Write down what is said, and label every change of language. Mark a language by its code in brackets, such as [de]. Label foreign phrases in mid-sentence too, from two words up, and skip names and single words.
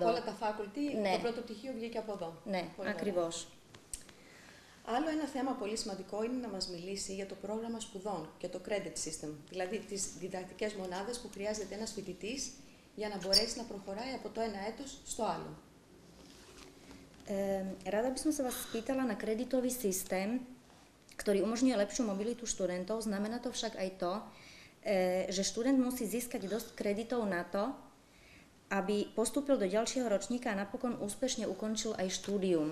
[el] Από όλα τα faculty, ναι. Το πρώτο πτυχίο βγήκε από εδώ. Ναι, πολύ ακριβώς. Άλλο ένα θέμα πολύ σημαντικό είναι να μας μιλήσει για το πρόγραμμα σπουδών και το [en] credit system, [el] δηλαδή τις διδακτικές μονάδες που χρειάζεται ένας φοιτητής για να μπορέσει να προχωράει από το ένα έτος στο άλλο. [sk] Rada by som sa vás spýtala na kreditový systém, ktorý umožňuje lepšiu mobilitu študentov. Znamená to však aj to, že študent musí získať dosť kreditov na to, aby postúpil do ďalšieho ročníka a napokon úspešne ukončil aj štúdium.